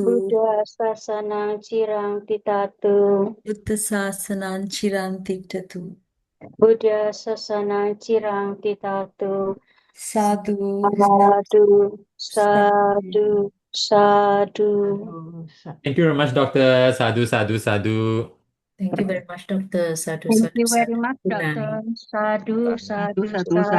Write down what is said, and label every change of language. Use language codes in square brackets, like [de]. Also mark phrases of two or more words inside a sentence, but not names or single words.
[pi] Buddha sasanam cirang titatu. Buddha sāsanaṁ chirantiktatu. Buddha sasanam cirang titatu. Sadhu. Sadhu, sadhu, sadhu. [en] Thank you very much, Doctor. [pi] Sadhu, sadhu, sadhu. [en] Thank you very much, Doctor. [pi] Sadhu, [en] Thank [pi] sadhu, [en] you very [pi] sadhu. [en] much, Good night. Doctor. [pi] Sadhu, sadhu, Sadhu, sadhu.